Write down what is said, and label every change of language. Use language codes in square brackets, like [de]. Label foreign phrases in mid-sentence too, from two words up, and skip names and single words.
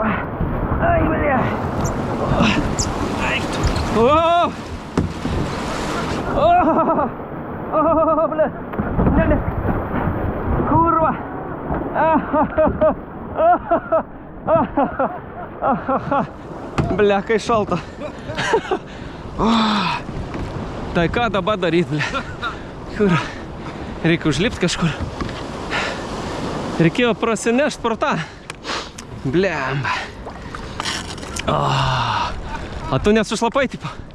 [ru] Ай, бля. Ай. О! О, бля. Бля. Курва. Бля, [lt] kai šalta. Tai ką dabar daryt, bля? Kur? Reikia užlipti kažkur. Reikėjo prasinešti pro tą. Blemba. A tu nesušlapai, tipo?